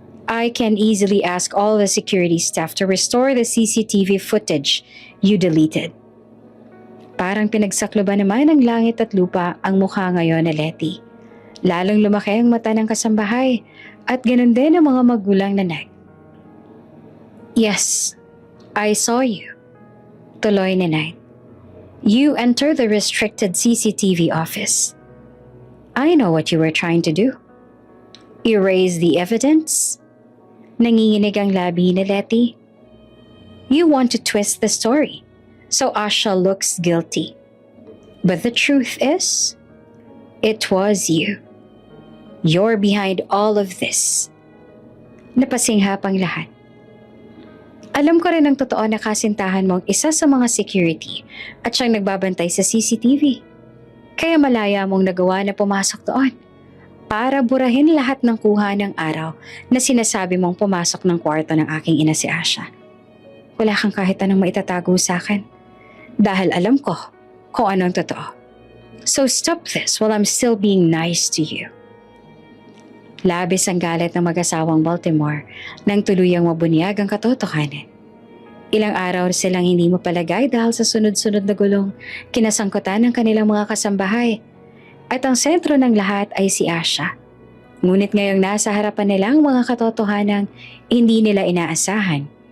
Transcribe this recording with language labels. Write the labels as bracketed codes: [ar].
[en] I can easily ask all the security staff to restore the CCTV footage you deleted. [tl] Parang pinagsakloban naman ng langit at lupa ang mukha ngayon ni Letty. Lalong lumaki ang mata ng kasambahay at ganun din ang mga magulang na Knight. [en] Yes, I saw you. [tl] Tuloy ni [en] Knight. You entered the restricted CCTV office. I know what you were trying to do. Erase the evidence? [tl] Nanginginig ang labi ni Letty. [en] You want to twist the story, so Asha looks guilty. But the truth is, it was you. You're behind all of this. [tl] Napasinghap ang lahat. Alam ko rin ang totoo na kasintahan mong isa sa mga security at siyang nagbabantay sa CCTV. Kaya malaya mong nagawa na pumasok doon para burahin lahat ng kuha ng araw na sinasabi mong pumasok ng kwarto ng aking ina si Asha. Wala kang kahit anong maitatago sa akin dahil alam ko kung anong totoo. [en] So stop this while I'm still being nice to you. [tl] Labis ang galit ng mag-asawang Baltimore nang tuluyang mabunyag ang katotohanan. Ilang araw silang hindi mapalagay dahil sa sunod-sunod na gulong kinasangkutan ng kanilang mga kasambahay. At ang sentro ng lahat ay si Asha. Ngunit ngayong nasa harapan nila ang mga katotohanang hindi nila inaasahan.